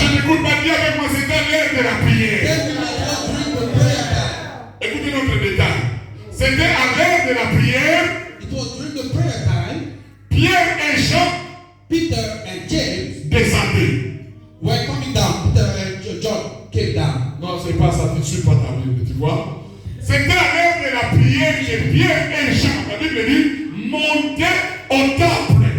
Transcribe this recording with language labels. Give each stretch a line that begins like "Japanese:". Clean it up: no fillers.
French: je n'écoute pas, dis avec moi, c'était à l'heure de la prière.
English: Say with me, it was during the prayer time.
French: Écoutez notre détail. C'était à l'heure de la prière.
English: It was during the prayer time.
French: Pierre et Jean
English: Peter and James
French: descendaient.
English: were coming down. Peter and John came down.
French: Non, c'est pas ça, tu ne suis pas ta Bible, tu vois. C'était à l'heure de la prière que Pierre et Jean, la Bible dit, montaient au temple.